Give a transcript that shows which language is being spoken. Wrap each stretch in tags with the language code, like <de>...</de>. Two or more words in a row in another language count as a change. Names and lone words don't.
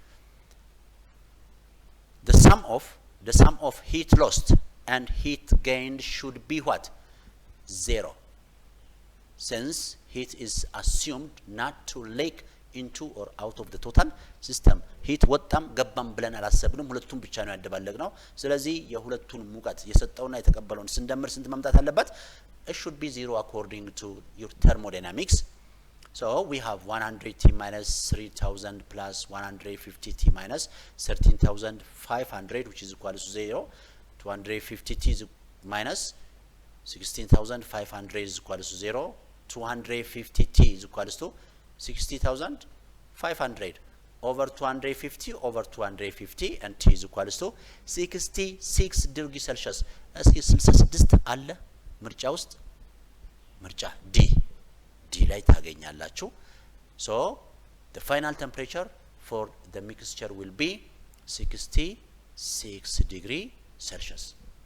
<en>the sum of heat lost and heat gained should be what 0 since heat is assumed not to leak into or out of the total system heat</en> <am>ወጣም ገባም ብለን አላሰብንም ሁለቱም ብቻ ነው ያደባለቅነው ስለዚህ የሁለቱን ሙቀት የሰጠውና የተቀበለውን ስንደምር ስንት መምጣት አለበት</am> <en>it should be 0 according to your thermodynamics so we have 100 T minus 3000 plus 150 T minus 13,500 which is equal to 0 250 T minus 16,500 is equal to 0 250 T is equal to 60,500 over 250 over 250 and T is equal to 66 degrees Celsius</en> <am>እስኪ 66 አለ ምርጫ ውስጥ ምርጫ ዲ ላይ ታገኛላችሁ</am> <en>so the final temperature for the mixture will be 66 degree Celsius</en>